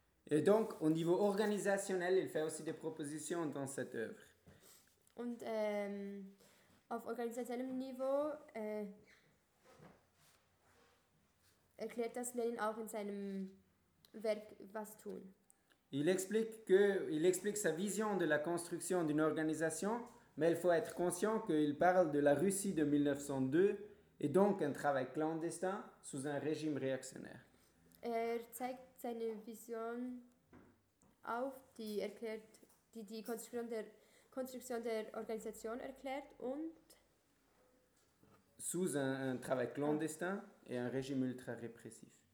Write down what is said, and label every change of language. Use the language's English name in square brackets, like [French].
[French] Et donc, au niveau organisationnel, il fait aussi des propositions dans cette œuvre. [German] Und auf organisationnellem Niveau... erklärt das Lenin auch in seinem Werk was tun. [French] Il explique sa vision de la construction d'une organisation, mais il faut être conscient qu'il parle de la Russie de 1902 et donc un travail clandestin sous un régime réactionnaire. [German] Er zeigt seine Vision auf, die erklärt, die Konstruktion der Organisation erklärt und [French] sous un travail clandestin et un régime ultra répressif.